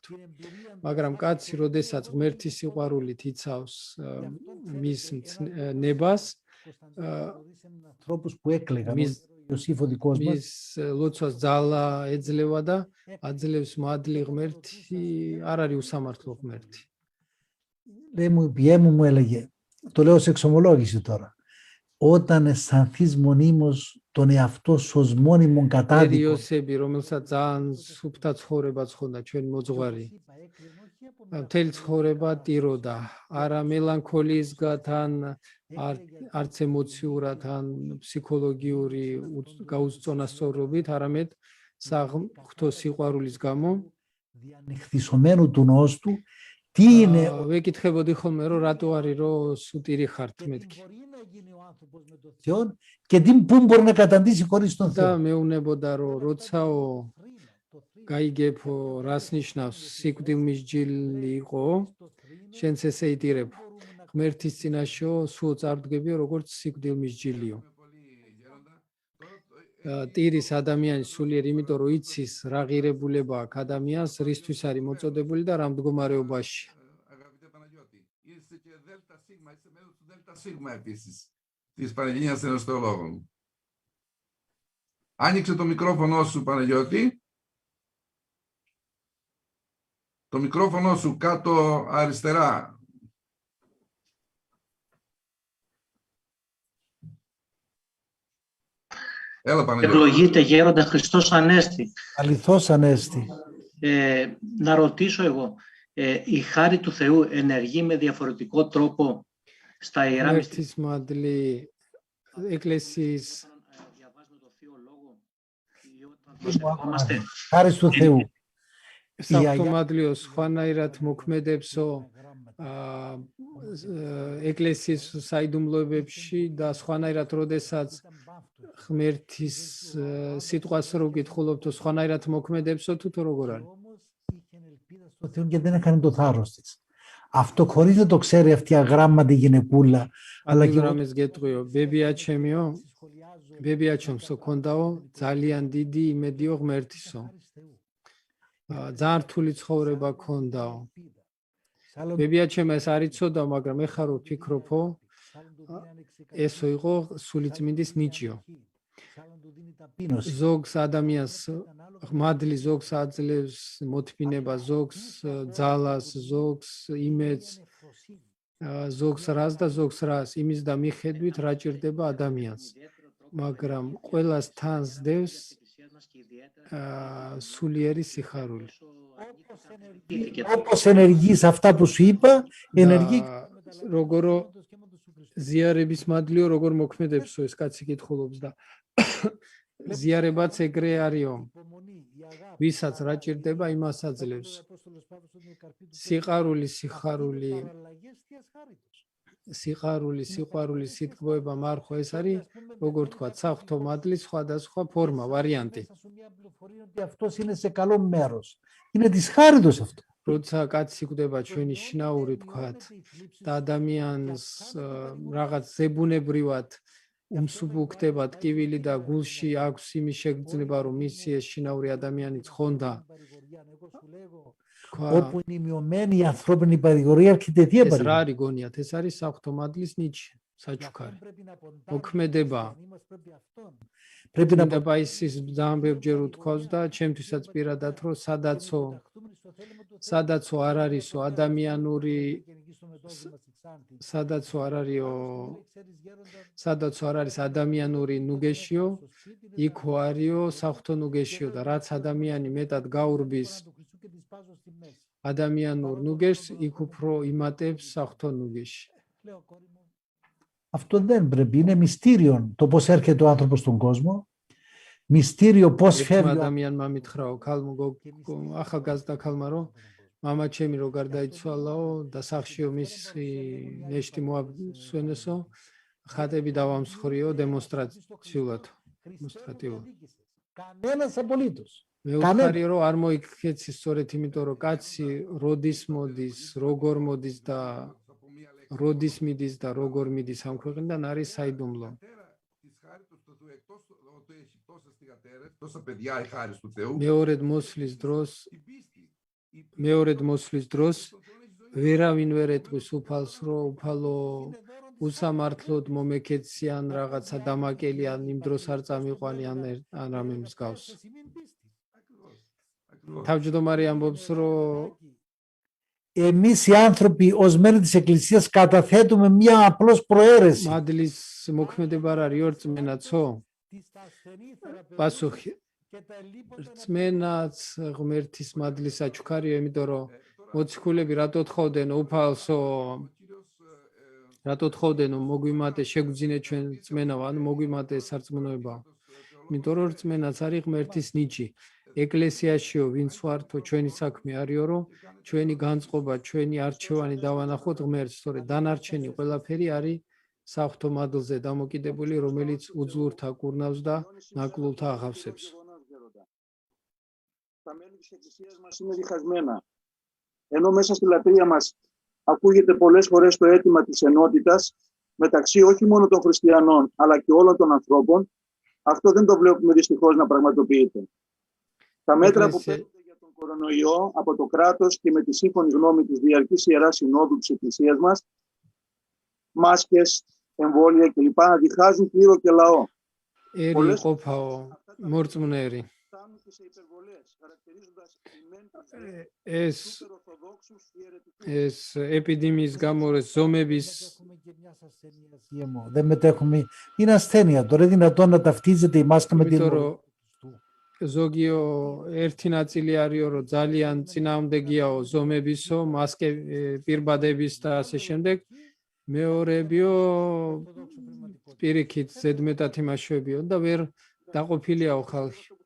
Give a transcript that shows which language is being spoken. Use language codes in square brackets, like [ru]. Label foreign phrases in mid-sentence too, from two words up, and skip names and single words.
[ka] მაგრამ კაცი, როდესაც ღმერთის სიყვარულით იცავს მის ნებას, მის ლოცვას ძალა ეძლევა და აძლევს მადლი ღმერთი, არ არის უსამართლო ღმერთი. [el] Μου έλεγε, το λέω σε εξομολόγηση τώρα, όταν αισθανθείς μονίμως τον εαυτό σου ως μόνιμον κατάδικο. [ka] იოსები, რომელსაც ძალიან სუფთა ცხოვრება ცხონდა ჩვენ მოძღვარი. მთელი ცხოვრება ტიროდა, არა მელანქოლიისგან, არც ემოციურად, ან ფსიქოლოგიური გაუწონასწორობით, არამედ საღვთო სიყვარულის გამო. [el] Διανυχθισωμένου του νόος του, τι είναι. [ka] ვეკითხებოდი ხოლმე, რომ რატო არის რომ სუტირი ხართ მეთქი. [el] Και πού μπορεί να καταντήσει χωρίς τον Θεό. [ka] და მეუნებოდა რომ როცაო გაიგებო რას ნიშნავს სიკვდილმისჯილი იყო, შენც ესე იტირებ. ღმერთის წინაშეო სულ წარდგებიო როგორც სიკვდილმისჯილიო. ტირის ადამიანის სულიერ, იმიტომ რომ იცის რა ღირებულება აქვს ადამიანს, რისთვის არის მოწოდებული და რა მდგომარეობაში. [el] Της Πανελλήνιας Ενωστολόγων. Άνοιξε το μικρόφωνο σου, Παναγιώτη. Το μικρόφωνο σου κάτω αριστερά. Έλα, Παναγιώτη. Ευλογείται γέροντα Χριστός Ανέστη. Αληθώς Ανέστη. Να ρωτήσω εγώ, η χάρη του Θεού ενεργεί με διαφορετικό τρόπο στα ιερά [ka] მისთვის მადლი ეკლესიის [el] χάρη του Θεού. [ka] საფრთხმადლიო სხვანაირად მოქმედებსო ეკლესიის საიდუმლოებებში და სხვანაირად როდესაც ღმერთის სიტყვას რო გითხულობთო სხვანაირად მოქმედებსო თუ როგორ არის? [el] Στο Θεό και δεν έκανε το θάρρος της. Αυτό χωρίς να το ξέρει αυτή η αγράμματη γυναικούλα. Αλλά και [ka] რამეს გეტყვიო, ბებიაჩემიო, ბებიაჩომსო ქონდაო ძალიან დიდი იმედიო ღმერთისო. ძალიან რთული ცხოვრება ქონდაო. ბებიაჩემ ეს არ იცოდა, მაგრამ ეხლა რო ვფიქრობო, ესო იყო სულიწმინდის ნიჭიო. ზოგს ადამიანს მადლი ზოგს აძლევს მოთმინება, ზოგს ძალას, ზოგს იმედს, ზოგს რას და ზოგს რას, იმის და მიხედვით რა ჭირდება ადამიანს. მაგრამ ყველას თანს დევს სულიერი სიხარული. [el] Όπως ενεργεί σε αυτά που σου είπα, ενεργεί. [ka] როგორო ზიარების მადლიო როგორ მოქმედებსო ეს კაცი კითხულობს და ზიარებაც ეგრე არისო. ვისაც რა ჭირდება, იმას აძლევს. სიყვარული, სიყვარული, სიტყვება მარხვა ეს არის, როგორ თქვა, საღვთო მადლის სხვადასხვა ფორმა, ვარიანტი. [el] Αυτός είναι σε καλό μέρος. Είναι της χάριτος αυτό. [ka] როცა კაცი გვდება ჩვენი შინაური თქვათ და ადამიანს რაღაც ზებუნებრივად უმსუბუქდება ტკივილი და გულში აქვს იმის შეგრძნება, რომ მისი ეს შინაური ადამიანი ცხონდა. [el] Όπου είναι η μειωμένη η ανθρώπινη παρηγορία έρχεται τι [ka] ეს რა არის გონიათ? ეს არის საღვთო მადლის ნიჭი, საჩუქარი. მოქმედება. [el] πρέπει να πάει [ka] ის ძალიან ბევრჯერ უთქვავს და ჩემთვისაც პირადად რომ სადაცო არ არისო ადამიანური სადაცო არ არის ადამიანური ნუგეშიო, იქო არისო საღვთო ნუგეშიო და რაც ადამიანი მეტად გაურბის ადამიანურ ნუგეშს, იქ უფრო იმატებს საღვთო ნუგეში. [el] Αυτό δεν πρέπει. Είναι μυστήριο το πώς έρχεται ο άνθρωπος στον κόσμο. Μυστήριο πώς φεύγει. [ka] ადამიანმა მითხრაო ქალმო ახალგაზრდა ქალმა რომ მამა ჩემი რო გარდაიცვალაო და სახშიო მისი ნეშტი მოასვენესო ხატები დავამსხვრიო დემონსტრაციულად. [el] Κανένας απολύτως. [ka] მე ვხარი რომ არ მოიქეცი სწორედ იმიტომ რომ კაცი როდის მოდის, როგორ მოდის და როდის მიდის და როგორ მიდის ამ ქვეყნიდან არის საიდუმლო. მეორედ მოსვლის დროს ვერავინ ვერ ეტყვის უფალს რომ უფალო უსამართლოდ მომეკეციან რაღაცა დამაკელიან იმ დროს არ წამიყვანიან ან რამე მსგავს. თავმჯდომარე ამბობს რომ [el] εμείς οι άνθρωποι ως μέλη της Εκκλησίας καταθέτουμε μια απλώς προαίρεση. [ka] მადლის მოქმედება არ არის ორწმენაცო? პასუხი რწმენაც ღმერთის მადლის საჩუქარია, იმიტომ რომ მოციქულები რატო თხოვდნენ უფალსო, რატო თხოვდნენ მოგვიმატე შეგვძინე ჩვენ რწმენაო, ანუ მოგვიმატე სარწმუნოება. იმიტომ რომ რწმენაც არის ღმერთის ნიჭი. ეკლესიაშიო ვინც ვართო ჩვენი საქმე არისო რომ ჩვენი განწყობა, ჩვენი არჩევანი დავანახოთ ღმერთს, სწორედ დანარჩენი ყველაფერი არის საღვთო მადლზე დამოკიდებული, რომელიც უძლურთა კურნავს და ნაკლულთა აღავსებს. [el] Τα μέλη της Εκκλησίας μας είναι διχασμένα. Ενώ μέσα στη λατρεία μας ακούγεται πολλές φορές το αίτημα της ενότητας μεταξύ όχι μόνο των χριστιανών αλλά και όλων των ανθρώπων, αυτό δεν το βλέπουμε δυστυχώς να πραγματοποιείται. Τα μέτρα που παίρνονται για τον κορονοϊό από το κράτος και με τη σύμφωνη γνώμη της Διαρκής Ιεράς Συνόδου της Εκκλησίας μας, μάσκες, εμβόλια κλπ. Διχάζουν κλήρο και λαό. Πολλές φορές [ka] ეს ეპიდემიის გამო ზომების [el] δεν μετέχουμε. Είναι ασθένεια. Τώρα είναι δυνατόν να ταυτίζεται η μάσκα με την [ka] ზოგიო ერთი ნაწილი არისო რომ ძალიან წინააღმდეგიაო ზომებისო, მასკე პირბადების და ასე შემდეგ. მეორებიო პირიქით ზედმეტად იმაშვებიო და ვერ დაყოფილიაო ხალხი.